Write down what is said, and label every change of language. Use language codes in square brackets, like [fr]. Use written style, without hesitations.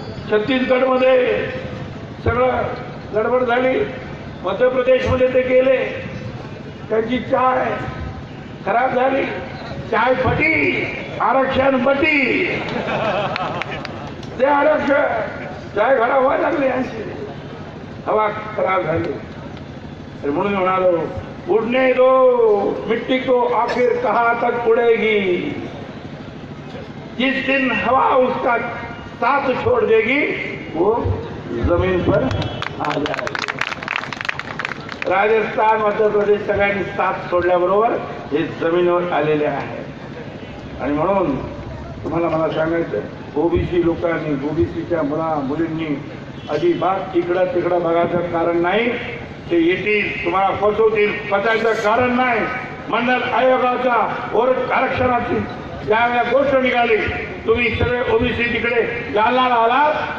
[mr] छत्तीसगडमध्ये सगळं गडबड झाली, मध्य प्रदेशमध्ये ते गेले, त्यांची चाय खराब झाली, [hi] चाय फटी, आरक्षण बटी, [mr] ते आरक्षण चाय खराब व्हायला लागली, हवा खराब झाली. म्हणून म्हणालो [hi] उड़ने दो मिट्टी को, आखिर कहाँ तक उड़ेगी, जिस दिन हवा उसका साथ छोड़ देगी वो जमीन पर आ जाएगी. [mr] राजस्थान, मध्य प्रदेश सगळ्यांनी साथ सोडल्याबरोबर हे जमिनीवर आलेले आहे. आणि म्हणून तुम्हाला मला सांगायचं, ओबीसी लोकांनी, ओबीसीच्या मुलींनी अजिबात इकडं तिकडं बघायचं कारण नाही. ते येतील तुम्हाला फसवतील, फसायचं कारण नाही. मंडल आयोगाचा आरक्षणाची ज्यावेळेला गोष्ट निघाली, तुम्ही सगळे ओबीसी तिकडे जालन्याला आलात.